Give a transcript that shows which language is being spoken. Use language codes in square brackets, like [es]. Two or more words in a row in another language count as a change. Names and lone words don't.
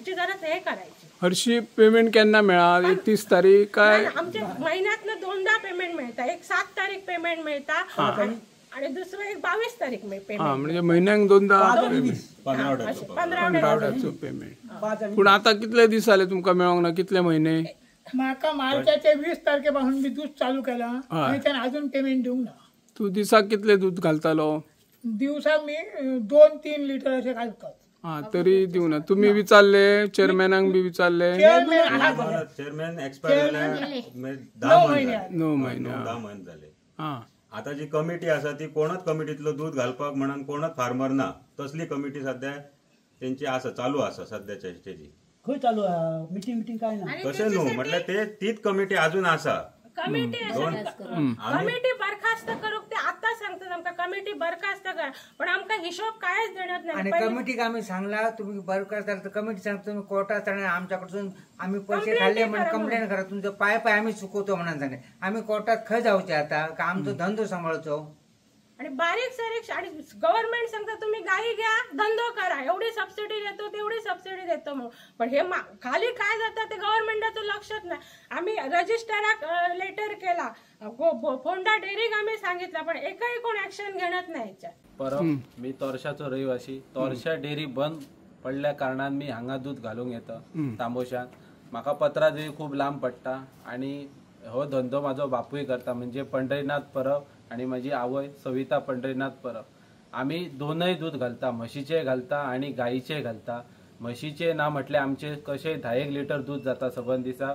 [mr] ह्याची जरा हे करायची. [kok] हरशी पेमेंट केन्ना मेळा? 31 तारीख काय? [mr] आमच्या महिन्यातनं 2दा पेमेंट मिळता. एक 7 तारीख पेमेंट मिळता आणि दुसरं एक 22 तारीख पेमेंट. [kok] म्हणजे महिन्याक 2दा 15 पेमेंट. पण आता कितले दीस जाले तुमका मेळोंक ना? कितले महिने? माका मार्चाचे 20 तारखेपासून मी दूध चालू केला आणि त्याने अजून पेमेंट देऊंक ना. तू दिसाक कितले दूध घालतालो? दिवसाक मी 2-3 लिटर असे घालतात. तरी दिवं ना. तुम्ही विचारले चेअरमॅनाक बी विचारले? चेअरमॅन एक्सपायर झाले 10 महिने झाले. आता जी कमिटी असा ती कोणच कमिटीतलं दूध घालपाक म्हणून कोणच फार्मर ना. तसली कमिटी सध्या त्यांची असा चालू असा सध्याच्या स्टेजी. खंय चालू मीटिंग काय ना. कशें न्हू म्हटल्यार ते तीच कमिटी अजून असा. कमिटी बरखास्त करूक ते आता सांगतात आमका कमिटी बरखास्त करा. पण आमका हिशोब कायच देण्यात नाही. आणि कमिटीक आम्ही सांगला तुम्ही बरखास्त झाला तर कमिटी सांगतो तुम्ही कोर्टात जाणार. [mr] आमच्याकडून आम्ही पैसे खाल्ले म्हणून कंप्लेंट करा. तुमचं पाय आम्ही चुकवतो म्हणून सांगले. [kok] आम्ही कोर्टात खंय जावचे आता का आमचो धंदो सांभाळचो. आणि बारीक सारीक आणि गव्हर्नमेंट सांगता तुम्ही गाई घ्या धंदो करा. [mr] एवढी सबसिडी देतो तेवढी सबसिडी देतो म्हणून. पण हे खाली काय जातं ते गव्हर्नमेंटचं लक्षात नाही. आम्ही रजिस्टराक लेटर केला. फोंडा डेअरीक आम्ही सांगितलं पण एकही कोण ऍक्शन घेण्यात नाही. [kok] परत मी तोरशाचो रहिवासी. तोरशा डेअरी बंद पडल्या कारणान मी हांगा दूध घालूंक येता तांबोशान. म्हाका पत्रादेवी खूप लांब पडटा. आणि हो धंदो म्हाजो बापूय करता म्हणजे पंढरीनाथ परब आणि माझी आवय सविता पंढरीनाथ परब. आम्ही दोनय दूध घालता. म्हशीचे घालता आणि गाईचे घालता. म्हशीचे ना म्हटले आमचे कशे 10 लिटर दूध जाता सबंद दिसा.